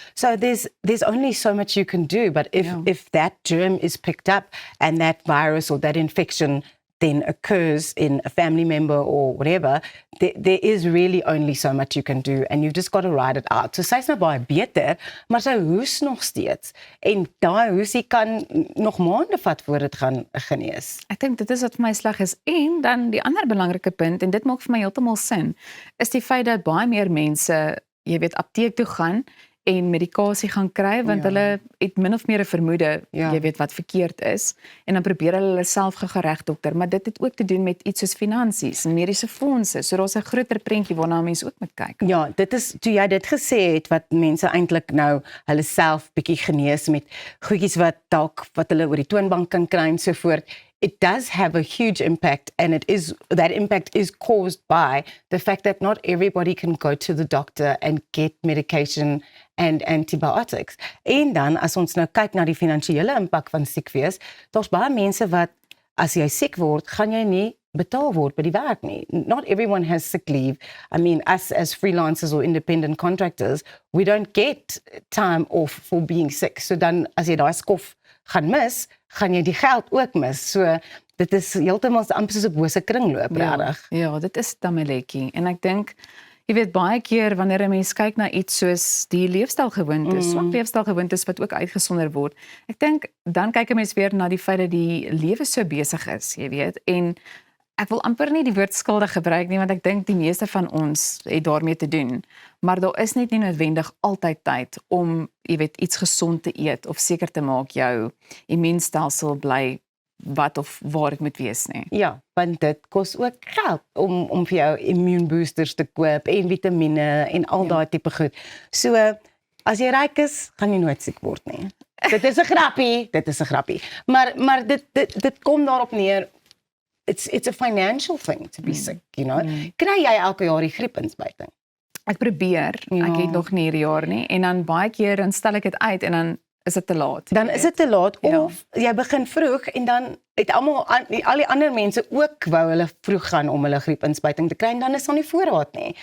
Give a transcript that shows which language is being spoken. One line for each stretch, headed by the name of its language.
English: So there's only so much you can do, but if that germ is picked up and that virus or that infection then occurs in a family member or whatever, there is really only so much you can do and you've just got to ride it out.
Afrikaans: So sy is nou baie beter, maar sy hoes nog steeds. En daai hoesie kan nog maande vat voor dit gaan genees. Ek dink dit is wat vir my sleg is. En dan die ander belangrike punt, en dit maak vir my heeltemal sin, is die feit dat baie meer mense, jy weet, apteek toe gaan en medikasie gaan kry, want hulle het min of meer 'n vermoede, jy weet wat verkeerd is, en dan probeer hulle self gereg dokter, maar dit het ook te doen met iets soos finansies en mediese fondse, so daar's 'n groter prentjie waarna mense ook moet kyk. Ja, dit is, toe jy dit gesê het, wat mense eintlik nou hulle self bietjie genees met goedjies wat hulle oor die toonbank kan kry en so voort.
English: It does have a huge impact, and that impact is caused by the fact that not everybody can go to the doctor and get medication and antibiotics.
Afrikaans: En dan, as ons nou kyk na die finansiële impak van siek wees, daar's baie mense wat, as jy siek word, gaan jy nie betaal word by die werk nie.
English: Not everyone has sick leave. I mean, us as freelancers or independent contractors, we don't get time off for being sick.
Afrikaans: So dan, as jy daai skof gaan mis, gaan jy die geld ook mis. So dit is heeltemal amper soos 'n bose kringloop, regtig. Ja, dit is tameletjie. En ek dink, jy weet, baie keer wanneer 'n mens kyk na iets soos die leefstylgewoontes, swak leefstylgewoontes wat ook uitgesonder word, ek dink, dan kyk 'n mens weer na die feit dat die lewe so besig is, jy weet, en ek wil amper nie die woord skuldig gebruik nie, want ek dink die meeste van ons het daarmee te doen, maar daar is net nie noodwendig altyd tyd om, jy weet, iets gesond te eet, of seker te maak jou immuunstelsel bly wat of waar dit moet wees nie. Ja, want dit kos ook geld om vir jou immuunboosters te koop en vitamiene en al daai tipe goed. So as jy ryk is, gaan jy nooit siek word nie. Dit is 'n grappie, maar dit kom daarop neer.
English: It's a financial thing to be sick, you know.
Afrikaans: Kry jy elke jaar die griepinspuiting? Ek probeer, ek het nog nie hierdie jaar nie en dan baie keer dan stel ek dit uit en dan is dit te laat. Dan is dit te laat of jy begin vroeg en dan het al die ander mense ook wou hulle vroeg gaan om hulle griepinspuiting te kry en dan is daar nie voorraad nie.